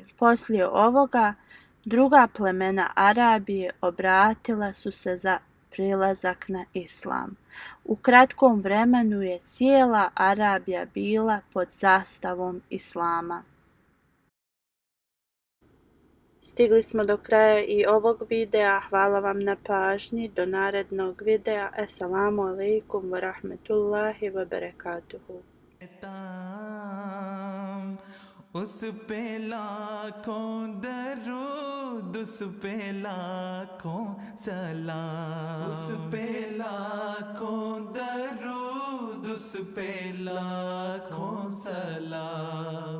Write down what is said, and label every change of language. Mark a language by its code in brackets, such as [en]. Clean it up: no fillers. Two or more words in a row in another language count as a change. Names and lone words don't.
[bs] Poslije ovoga, druga plemena Arabije obratila su se za prilazak na islam. U kratkom vremenu je cijela Arabija bila pod zastavom islama. Stigli smo do kraja i ovog videa. Hvala vam na pažnji. Do narednog videa. [ar] السلام عليكم ورحمة الله وبركاته. [ur] اس پہ لاکھوں درود، اس پہ لاکھوں سلام، اس پہ لاکھوں درود، اس پہ لاکھوں سلام.